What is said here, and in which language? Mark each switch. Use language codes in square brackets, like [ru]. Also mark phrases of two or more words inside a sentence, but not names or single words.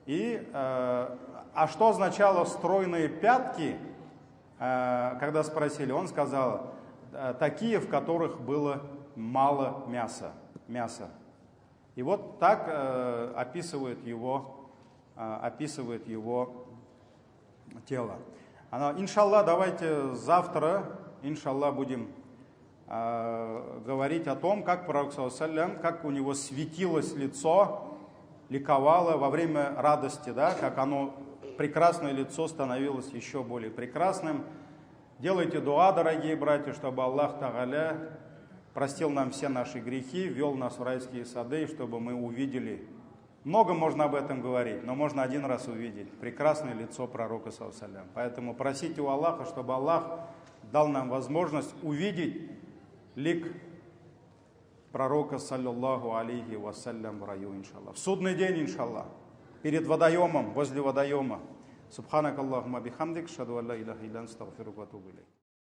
[ru] А что означало стройные пятки, когда спросили, он сказал, такие, в которых было мало мяса. И вот так описывает его тело. Иншаллах, давайте завтра, иншаллах, будем говорить о том, как пророк, [ar] صلى الله عليه وسلم, [ru] как у него светилось лицо, ликовало во время радости, да, как оно, прекрасное лицо, становилось еще более прекрасным. Делайте дуа, дорогие братья, чтобы Аллах Тааля простил нам все наши грехи, ввел нас в райские сады, чтобы мы увидели. Много можно об этом говорить, но можно один раз увидеть прекрасное лицо пророка, [ar] صلى الله عليه وسلم. [ru] Поэтому просите у Аллаха, чтобы Аллах дал нам возможность увидеть лик пророка, [ar] صلى الله عليه وسلم, [ru] в раю, иншаллах. В судный день, иншаллах, перед водоемом, возле водоема. [ar] سبحانك اللهم بحمدك، أشهد ألا إله إلا أنت، أستغفرك وأتوب إليك.